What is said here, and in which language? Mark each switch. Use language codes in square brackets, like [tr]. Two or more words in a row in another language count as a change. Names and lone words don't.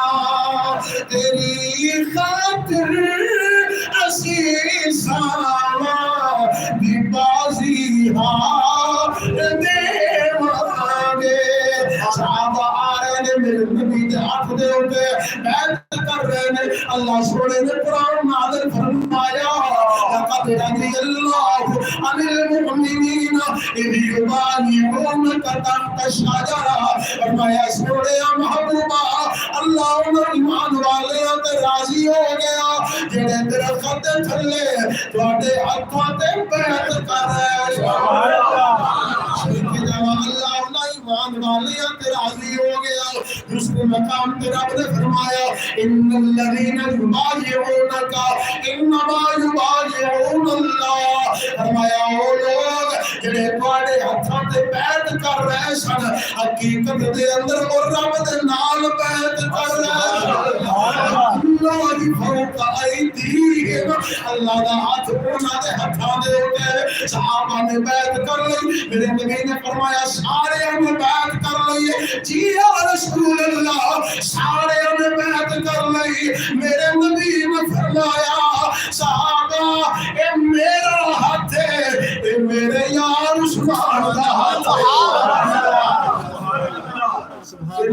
[pa] تیری خاطر اسی ساواں دی بازی ہار دیواں گے. صحابہ آ رہے نے میرے نبی دے ہاتھ دے اوتے بیعت کر رہے نے. اللہ سونے نے قرآن نازل فرمایا [ar] لقد رضي الله عن المؤمنين إذ يبايعونك تحت الشجرة. [pa] فرمایا سونے محبوبہ اللہ انہوں ایمان والے تے راضی ہو گیا جڑے درخت دے تھلے تواڈے ہاتھاں تے بیعت کر رہے. [ar] سبحان اللہ [pa] اللہ ایمان والے تے راضی ہو گیا. دوسرے مقام تے رب نے فرمایا [ar] ان الذين يبايعونك انما يبايعون اللہ. [pa] فرمایا وہ لوگ جڑے تواڈے ہاتھاں تے بیعت کر رہے سن حقیقت دے اندر وہ رب دے نال بیعت کر رہے. [ar] اللہ فوق ایدیہم [pa] اللہ دا ہاتھ انہاں دے ہاتھاں دے اوتے. صحابہ نے بیعت کر لی. میرے نبی نے فرمایا سارے نے بیعت کر لی. جی [ar] یا رسول اللہ [pa] سارے نے بیعت کر لی. میرے نبی نے فرمایا صحابہ اے میرا ہاتھ ہے اے میرے یار عثمان دا ہاتھ ہے.